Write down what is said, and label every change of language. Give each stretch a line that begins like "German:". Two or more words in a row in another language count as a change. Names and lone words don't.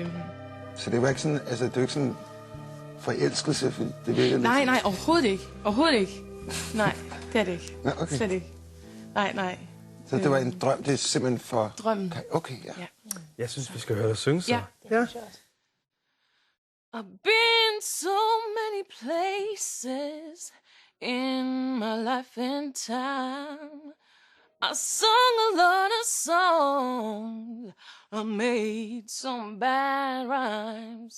Danish: Så det var ikke sådan, det er ikke sådan forelskelse, for det virker Nej, overhovedet ikke. Overhovedet ikke. Nej, det er det ikke. Ja, okay. Slet ikke. Nej. Så det var en drøm, det er simpelthen for... Drømmen. Okay, ja. Jeg synes, vi skal høre dig synge så. Ja.
English: I've been so many places in my life and time. I sung a lot of songs. I made some bad rhymes.